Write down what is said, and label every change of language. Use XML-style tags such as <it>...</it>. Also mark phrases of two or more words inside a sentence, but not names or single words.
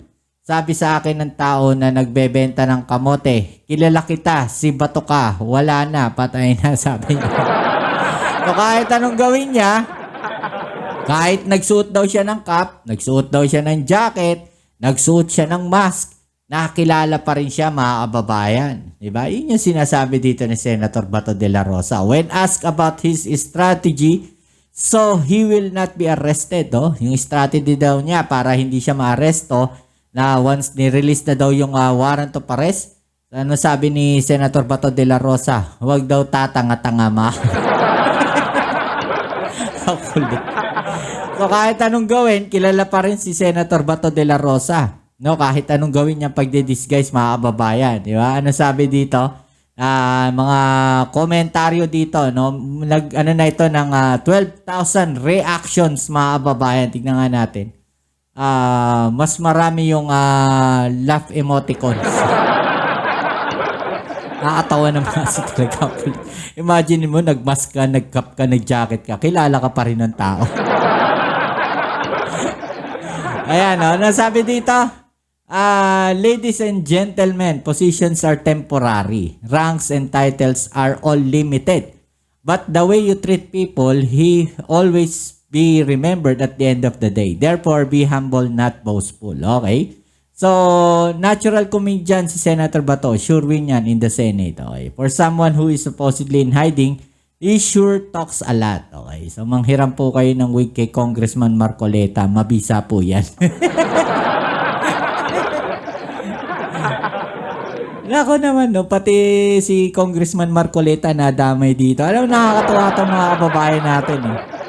<tl>Sabi sa akin ng tao na nagbebenta ng kamote, kilala kita, si Bato ka, wala na, patay na, sabi niya. So kahit anong gawin niya, kahit nagsuot daw siya ng cap, nagsuot daw siya ng jacket, nagsuot siya ng mask, nakilala pa rin siya mga kababayan. Diba? Yun yung sinasabi dito ni Senator Bato de la Rosa.</tl> <en>When asked about his strategy, so he will not be arrested.</en> <tl>Yung strategy daw niya para hindi siya maaresto na once ni-release na daw yung</tl> <en>warrant of arrest,</en> <tl>ano sabi ni Senator Bato de la Rosa? Huwag daw tatanga-tanga ma. So kahit anong gawin, kilala pa rin si Senator Bato de la Rosa. No, kahit anong gawin niya pagde-disguise mga kababayan, di ba? Ano sabi dito? Mga komentaryo dito, no? Ano na ito ng 12,000 reactions mga kababayan. Tignan nga natin. Mas marami yung</tl> <en>laugh emoticons.</en> <tl>Nakakatawa naman kasi talaga. Imagine mo, nag-mask ka, nag-cap ka, nag-jacket ka, kilala ka pa rin ng tao. Ayan, nasabi dito,</tl> <en>ladies and gentlemen, positions are temporary. Ranks and titles are all limited. But the way you treat people, he always be remembered at the end of the day. Therefore, be humble, not boastful.</en> <tl>Okay? So,</tl> <en>natural comedian</en> <tl>si Senator Bato.</tl> <en>Sure win yan in the Senate. Okay? For someone who is supposedly in hiding, he sure talks a lot. Okay?</en> <tl>So, manghiram po kayo ng wig kay Congressman Marcoleta. Mabisa po yan. Nako naman, no, pati si Congressman Marcoleta na damay dito. Alam mo, nakakatuwa itong mga kababayan natin. Eh.</tl>